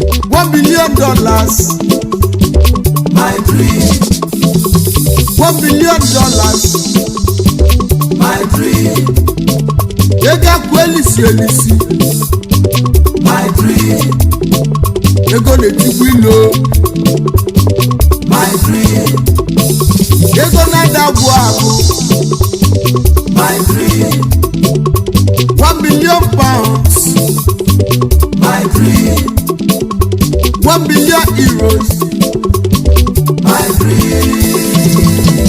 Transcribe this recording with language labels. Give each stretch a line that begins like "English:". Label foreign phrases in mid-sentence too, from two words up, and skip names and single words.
English: One billion dollars. My dream. One billion dollars. My dream.
Igbo: Ego akwụ elisi elisi.
English: My dream.
Igbo: Ego na-etigbu ilo.
English: My dream.
Igbo: Ego na-ada agwụ agwụ.
English: My dream. One billion pounds. My dream. One billion euros. My dream.